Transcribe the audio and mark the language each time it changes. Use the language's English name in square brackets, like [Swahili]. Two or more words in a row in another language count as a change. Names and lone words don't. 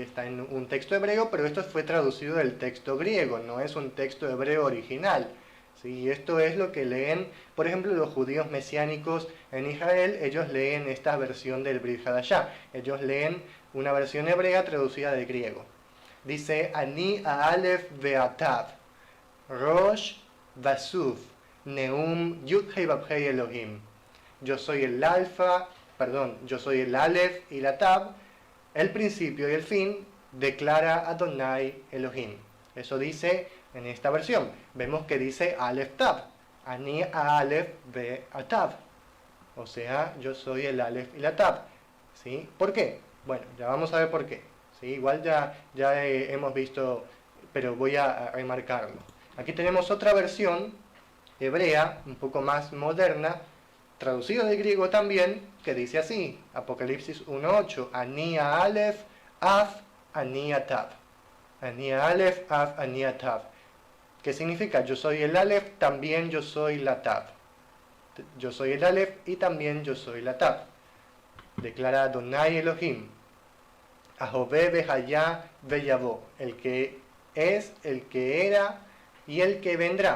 [Spanish] Está en un texto hebreo, pero esto fue traducido del texto griego, no es un texto hebreo original. ¿Sí? Esto es lo que leen, por ejemplo, los judíos mesiánicos en Israel, ellos leen esta versión del Brit Hadashah, ellos leen una versión hebrea traducida del griego. Dice, [Hebrew] אני אלף ותו ראש וסוף נאם יוד-הא ואו-הא אלהים. [Spanish] Yo soy el alfa, yo soy el Aleph y la Tab, el principio y el fin, declara [Hebrew] אדוני אלוהים. [Spanish] Eso dice en esta versión. Vemos que dice Aleph Tab, [Hebrew] אני אלף ותו. [Spanish] O sea, yo soy el Aleph y la Tab. ¿Sí? ¿Por qué? Bueno, ya vamos a ver por qué. ¿Sí? Igual ya hemos visto, pero voy a remarcarlo. Aquí tenemos otra versión hebrea, un poco más moderna, traducido del griego también, que dice así, Apocalipsis 1.8, [Hebrew] אני אלף אף אני תו. אני אלף אף אני תו. [Spanish] ¿Qué significa? Yo soy el Aleph, también yo soy la Tav. Yo soy el Aleph y también yo soy la Tav. [Hebrew] Declara אדוני אלוהים ההווה והיה ויבוא. [Spanish] El que es, el que era y el que vendrá.